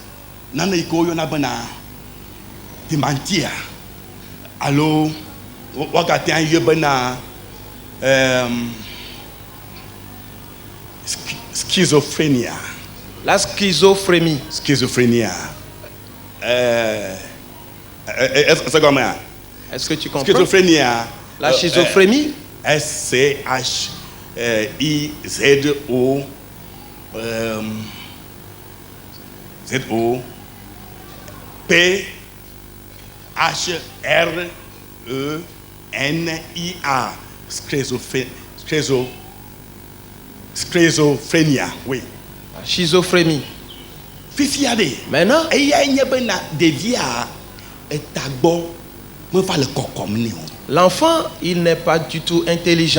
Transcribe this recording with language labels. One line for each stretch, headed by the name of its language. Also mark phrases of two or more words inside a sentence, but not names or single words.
French: schizophrénie. La schizophrénie. Est-ce que tu comprends? Schizophrénie. La schizophrénie. S-C-H-I-Z-O P-H-R-E-N-I-A. Schizophrénie. Oui. Schizophrénie. Maintenant, l'enfant, il n'est pas du tout intelligent.